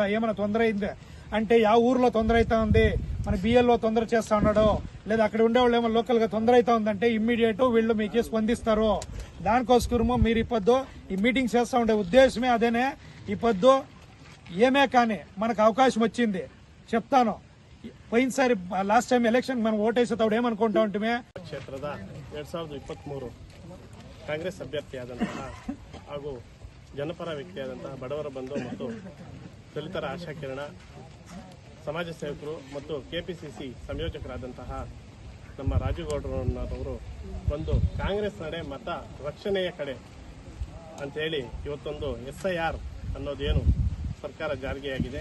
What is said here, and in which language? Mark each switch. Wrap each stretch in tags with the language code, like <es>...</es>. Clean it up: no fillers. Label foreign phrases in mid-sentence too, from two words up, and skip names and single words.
<te>ఏమైనా తొందర అయింది అంటే ఆ ఊర్లో తొందర అవుతా ఉంది, మన బిఎల్ఓ తొందర చేస్తా ఉన్నాడు, లేదా అక్కడ ఉండేవాళ్ళు ఏమో లోకల్ గా తొందర అవుతా ఉందంటే ఇమ్మీడియట్ వీళ్ళు మీకు స్పందిస్తారు. దానికోసమో మీరు ఇప్పుడు ఈ మీటింగ్ చేస్తా ఉండే ఉద్దేశమే అదేనే. ఇప్పుడు ఏమే కానీ మనకు అవకాశం వచ్చింది చెప్తాను. పోయినసారి</te> <en>last time election</en> <te>మనం ఓటేసేటప్పుడు ఏమన్కొంతా ఉంటుమె</te> <kn>ಕ್ಷೇತ್ರದ 2023 ಕಾಂಗ್ರೆಸ್ ಅಭ್ಯರ್ಥಿಯಾದಂತಹ ಹಾಗೂ ಜನಪರ ವ್ಯಕ್ತಿಯಾದಂತಹ ಬಡವರ ಬಂಧು ಮತ್ತು ದಲಿತರ ಆಶಾಕಿರಣ ಸಮಾಜ ಸೇವಕರು ಮತ್ತು ಕೆಪಿಸಿಸಿ ಸಂಯೋಜಕರಾದಂತಹ ನಮ್ಮ ರಾಜುಗೌಡರವರು ಒಂದು ಕಾಂಗ್ರೆಸ್ ನಡೆ ಮತ ರಕ್ಷಣೆಯ ಕಡೆ ಅಂತೇಳಿ ಇವತ್ತೊಂದು SIR ಅನ್ನೋದೇನು ಸರ್ಕಾರ ಜಾರಿಗೆಯಾಗಿದೆ.</kn>